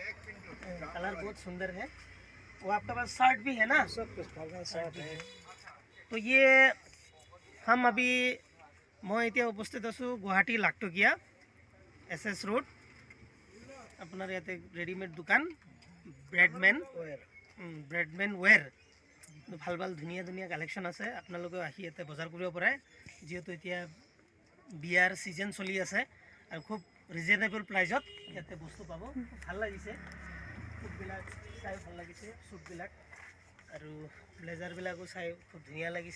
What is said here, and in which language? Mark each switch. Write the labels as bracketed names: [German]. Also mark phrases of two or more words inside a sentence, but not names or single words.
[Hindi] कलर बहुत सुंदर है। वो आपका पास शर्ट भी है ना? सब कुछ शर्ट है। तो ये हम अभी मैं इतना उपस्थित आছোঁ गुवाहाटी लाखटकिया SS रोड। अपना याते रेडीमेड दुकान ब्रेडमेन वेयर। [Assamese] ভাল ভাল ধুনীয়া ধুনীয়া কালেকশ্যন আছে। আপোনালোকে আহি ইয়াতে বজাৰ কৰিব পাৰে, যিহেতু এতিয়া বিয়াৰ ছিজন চলি আছে আৰু খুব [English] reasonable priceত [Assamese] ইয়াতে বস্তু পাব। ভাল লাগিছে, শ্বুটবিলাক চাই ভাল লাগিছে, শ্বুটবিলাক আৰু ব্লেজাৰবিলাকো চাই খুব ধুনীয়া লাগিছে।